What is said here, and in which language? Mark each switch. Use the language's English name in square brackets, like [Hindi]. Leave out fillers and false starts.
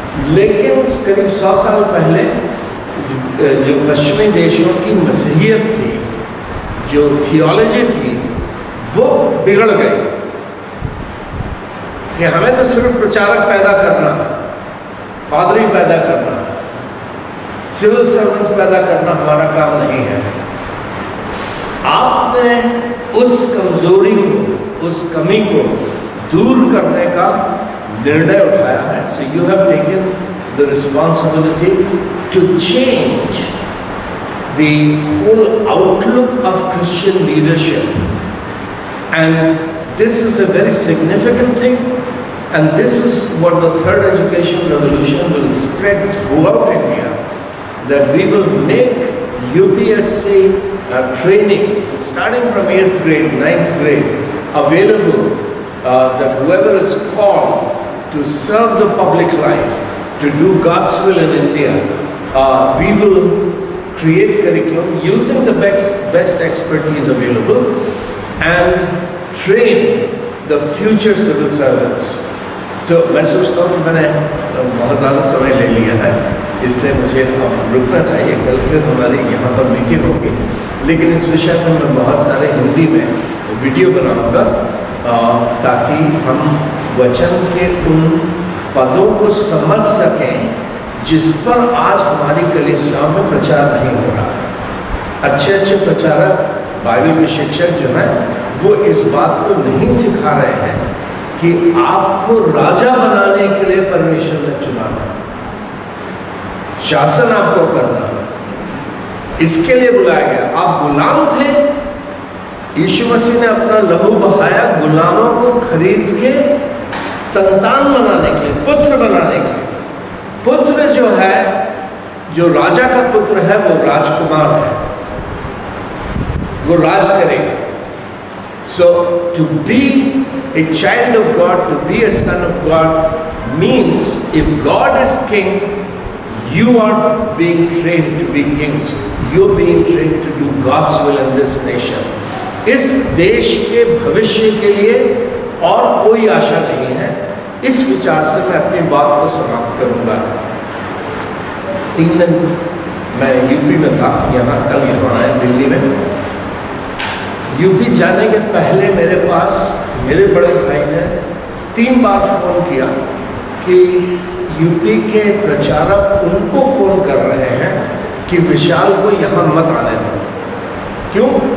[Hindi] लेकिन करीब 100 साल पहले जो पश्चिमी देशों की मसीहियत थी, जो थियोलॉजी थी, वो बिगड़ गई कि हमें तो सिर्फ प्रचारक पैदा करना, पादरी पैदा करना, सिविल सर्वेंट्स पैदा करना हमारा काम नहीं है। आपने उस कमजोरी को, उस कमी को दूर करने का निर्णय उठाया है। [English] So you have taken the responsibility to change the whole outlook of Christian leadership. And this is a very significant thing, and this is what the third education revolution will spread throughout India, that we will make UPSC training starting from 8th grade, 9th grade available, that whoever is called to serve the public life, to do God's will in India, we will create curriculum using the best expertise available and train the future civil servants. [Hindi] So मैं सोचता हूँ कि मैंने बहुत ज़्यादा समय ले लिया है, इसलिए मुझे अब रुकना चाहिए। कल फिर हमारी यहाँ पर मीटिंग होगी, लेकिन इस विषय पर मैं बहुत सारे हिंदी में वीडियो बनाऊँगा ताकि हम वचन के उन पदों को समझ सकें जिस पर आज हमारी कलीसियाओं में प्रचार नहीं हो रहा है। अच्छे प्रचारक, बाइबल के शिक्षक जो हैं, वो इस बात को नहीं सिखा रहे हैं कि आपको राजा बनाने के लिए परमेश्वर ने चुना है, शासन आपको करना है, इसके लिए बुलाया गया। आप गुलाम थे, यीशु मसीह ने अपना लहू बहाया गुलामों को खरीद के संतान बनाने के लिए, पुत्र बनाने के लिए। पुत्र जो है, जो राजा का पुत्र है, वो राजकुमार है, वो राज करेगा। [English] So to be a child of God, to be a son of God means if God is king, you are being trained to be kings. You're being trained to do God's will in this nation. [Hindi] इस देश के भविष्य के लिए और कोई आशा नहीं है। इस विचार से मैं अपनी बात को समाप्त करूंगा। 3 दिन मैं यूपी में था, यहाँ कल यहाँ आया दिल्ली में। यूपी जाने के पहले मेरे पास मेरे बड़े भाई ने 3 बार फ़ोन किया कि यूपी के प्रचारक उनको फ़ोन कर रहे हैं कि विशाल को यहाँ मत आने दो। क्यों?